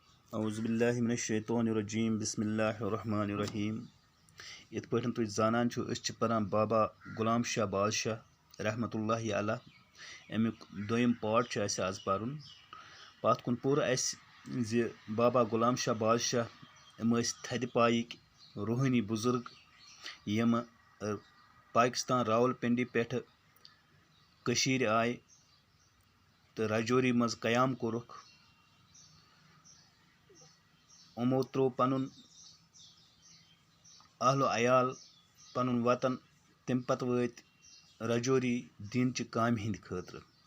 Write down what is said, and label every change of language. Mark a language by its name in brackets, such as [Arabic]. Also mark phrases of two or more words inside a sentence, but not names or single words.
[Arabic] اعوذ باللہ من الشیطان الرجیم بسم اللہ الرحمن الرحیم [Kashmiri] یِتھ پٲٹھۍ تُہۍ زانان چھُو أسۍ چھِ پران بابا غلام شاہ بادشاہ [Arabic] رحمتہ اللہ علیہ [Kashmiri] امیُک دوٚیِم پارٹ چھُ اَسہِ آز پَرُن پَتھ کُن پوٚر اَسہِ زِ بابا غلام شاہ بادشاہ یِم ٲسۍ تھدِ پایِکۍ روحٲنی بُزرگ یِمہٕ پاکِستان راوَل پِنڈی پٮ۪ٹھٕ کٔشیٖرِ آیہِ تہٕ راجوری منٛز قیام کوٚرُکھ یِمو ترٛوو پَنُن اہلو عیال پَنُن وطن تمہِ پَتہٕ وٲتۍ راجوری دیٖنچہِ کامہِ ہِنٛدِ خٲطرٕ